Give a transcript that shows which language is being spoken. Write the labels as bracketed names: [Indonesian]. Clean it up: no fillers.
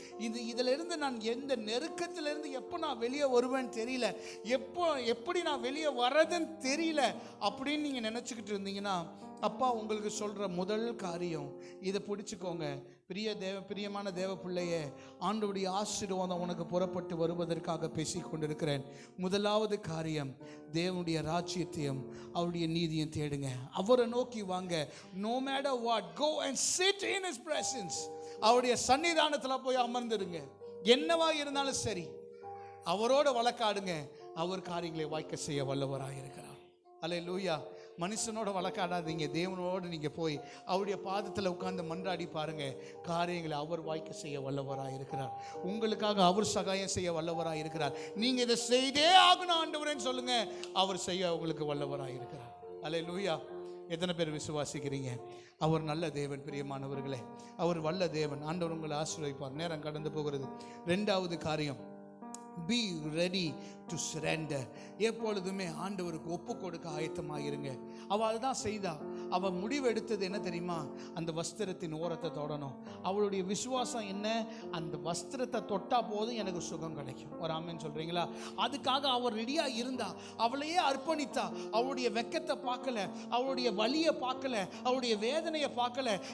[Tamil] இதிலிருந்து நான் எந்த நெருக்கத்திலிருந்து எப்போ நான் வெளியே வருவேன்னு தெரியல, எப்படி நான் வெளியே வர்றதுன்னு தெரியல அப்படின்னு நீங்கள் நினச்சிக்கிட்டு இருந்தீங்கன்னா, அப்பா உங்களுக்கு சொல்கிற முதல் காரியம் இதை பிடிச்சிக்கோங்க. பிரியமான தேவ பிள்ளையே, ஆண்டவருடைய ஆசீர்வாதம் உனக்கு புறப்பட்டு வருவதற்காக பேசிக் கொண்டிருக்கிறேன். முதலாவது காரியம், தேவனுடைய ராஜ்யத்தையும் அவருடைய நீதியும் தேடுங்க. அவரை நோக்கி வாங்க. [English] No matter what, go and sit in his presence. [Tamil] அவருடைய சன்னிதானத்தில் போய் அமர்ந்துடுங்க. என்னவா இருந்தாலும் சரி, அவரோட வழக்காடுங்க. அவர் காரியங்களை வாய்க்க செய்ய வல்லவராக இருக்கிறார். அல்லேலூயா. மனுஷனோட வழக்காடாதீங்க, தேவனோடு நீங்க போய் அவருடைய பாதத்தில் உட்கார்ந்து மன்றாடி பாருங்க. காரியங்களை அவர் வாய்க்க செய்ய வல்லவராக இருக்கிறார். உங்களுக்காக அவர் சகாயம் செய்ய வல்லவராக இருக்கிறார். நீங்க இதை செய்தே ஆகணும் ஆண்டவரேன்னு சொல்லுங்க, அவர் செய்ய உங்களுக்கு வல்லவராக இருக்கிறார். அல்லேலூயா. எத்தனை பேர் விசுவாசிக்கிறீங்க? அவர் நல்ல தேவன் பிரியமானவர்களே, அவர் வல்ல தேவன். ஆண்டவர் உங்களை ஆசீர்வதிப்பார். நேரம் கடந்து போகிறது. 2வது காரியம், [English] be ready to surrender. [Tamil] எப்பொழுதுமே ஆண்டவருக்கு ஒப்பு கொடுக்க ஆயத்தமாயிருங்க. அவள் அதுதான் செய்தா. அவள் முடிவு எடுத்தது என்ன தெரியுமா? அந்த வஸ்திரத்தின் ஓரத்தை தொடணும். அவளுடைய விசுவாசம் என்ன? அந்த வஸ்திரத்தை தொட்டா போதும் எனக்கு சுகம் கிடைக்கும். ஒரு ஆமென் சொல்றீங்களா? அதுக்காக அவள் ரெடியா இருந்தா, அவளையே அர்ப்பணித்தா. அவளுடைய வெக்கத்தை பார்க்கல, அவளுடைய வலியை பார்க்கல, அவளுடைய வேதனையை பார்க்கல.